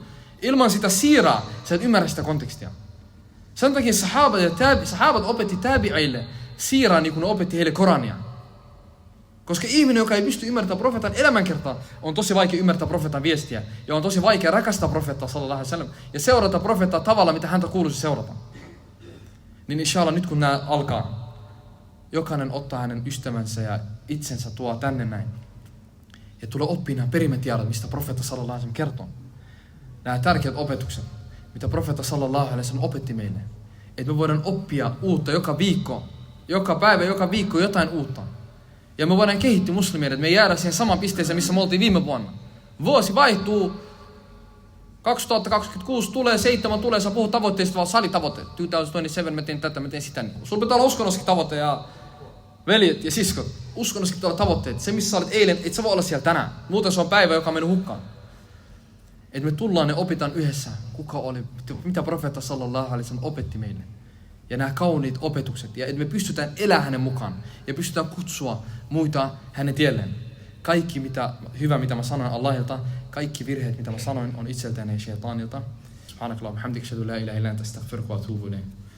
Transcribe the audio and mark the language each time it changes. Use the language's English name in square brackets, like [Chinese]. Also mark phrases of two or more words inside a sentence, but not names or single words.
[Finnish] Ilman sitä siiraa, sä et ymmärrä sitä kontekstia. Sen takia sahabat opetti tabi'ille siiraa niin kuin ne opetti heille Korania. Koska ihminen, joka ei pysty ymmärtämään profeetan elämänkertaa, on tosi vaikea ymmärtää profeetan viestiä. Ja on tosi vaikea rakastaa profeettaa [Arabic] صلى الله عليه وسلم [Finnish] ja seurata profeettaa tavalla, mitä häntä kuuluisi seurata. Niin inshallah nyt kun nämä alkaa, jokainen ottaa hänen ystävänsä ja itsensä tuo tänne näin. Ja tulee oppia nämä perimätiedot, mistä profeetta [Arabic] صلى الله عليه وسلم [Finnish] kertoo. Nämä tärkeät opetukset, mitä profeetta [Arabic] صلى الله عليه وسلم [Finnish] opetti meille. Että me voidaan oppia uutta joka viikko, joka päivä, joka viikko jotain uutta. Ja me voidaan kehittyä muslimien, että me jäädään siihen samaan pisteeseen, missä me oltiin viime vuonna. Vuosi vaihtuu, 2026 tulee, 7 tulee, sä puhut tavoitteista, vaan salitavoitteet. 2027 mä teen tätä, mä teen sitä. Sulla pitää olla uskonnoskin tavoite ja veljet ja siskot. Uskonnoskin pitää olla tavoitteet. Se, missä sä olet eilen, et sä voi olla siellä tänään. Muuten se on päivä, joka on mennyt hukkaan. Että me tullaan ja opitaan yhdessä, kuka oli, mitä profeetta [Arabic] صلى الله عليه وسلم [Finnish] opetti meille. Ja nämä kauniit opetukset. Ja että me pystytään elämään hänen mukaan. Ja pystytään kutsua muita hänen tielleen. Kaikki hyvä, mitä mä sanoin Allahilta, kaikki virheet, mitä mä sanoin, on itseltäni ja shaitanilta. [Arabic] سبحانك اللهم حمدك، أشهد أن لا إله إلا أنت، أستغفرك وأتوب إليك.